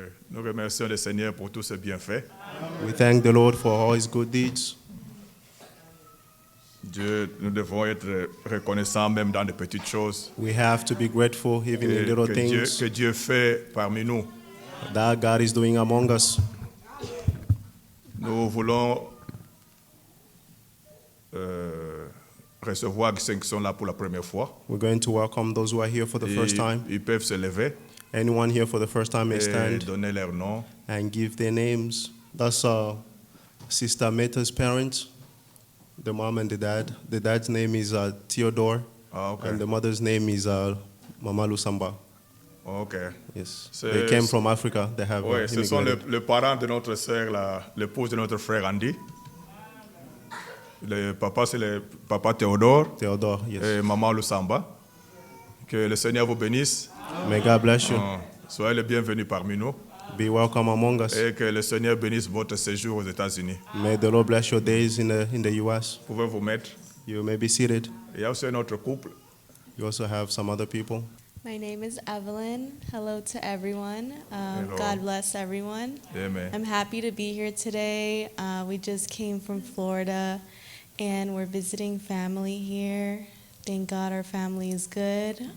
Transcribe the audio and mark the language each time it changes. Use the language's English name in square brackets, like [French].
[French] Nous remercions le Seigneur pour tous ses bienfaits. [English] We thank the Lord for all His good deeds. [French] Dieu, nous devons être reconnaissants même dans de petites choses [English] We have to be grateful even in little things [French] que Dieu fait parmi nous. [English] that God is doing among us. [French] Nous voulons recevoir ceux qui sont là pour la première fois. [English] We're going to welcome those who are here for the first time. [French] Ils peuvent se lever [English] Anyone here for the first time may [French] et [English] stand [French] donner leur nom. [English] and give their names. That's Sister Meta's parents, the mom and the dad. The dad's name is Theodore, Ah, ok. and the mother's name is Mama Lusamba. Ok. Yes, [French] C'est- [English] they came from Africa. They have [French] Oui, ce sont [English] immigrated. [French] les parents de notre sœur, l'épouse de notre frère Andy. Le papa, c'est le papa Théodore [English] Theodore, yes. [French] et maman Lusamba. Que le Seigneur vous bénisse. [English] May God bless you. [French] Soyez les bienvenus parmi nous. [English] Be welcome among us. [French] Et que le Seigneur bénisse votre séjour aux États-Unis. [English] May the Lord bless your days in the U.S. [French] Vous pouvez vous mettre. [English] You may be seated. [French] Il y a aussi un autre couple. [English] You also have some other people. My name is Evelyn. Hello to everyone. Hello. God bless everyone. Amen. I'm happy to be here today. We just came from Florida and we're visiting family here. Thank God our family is good.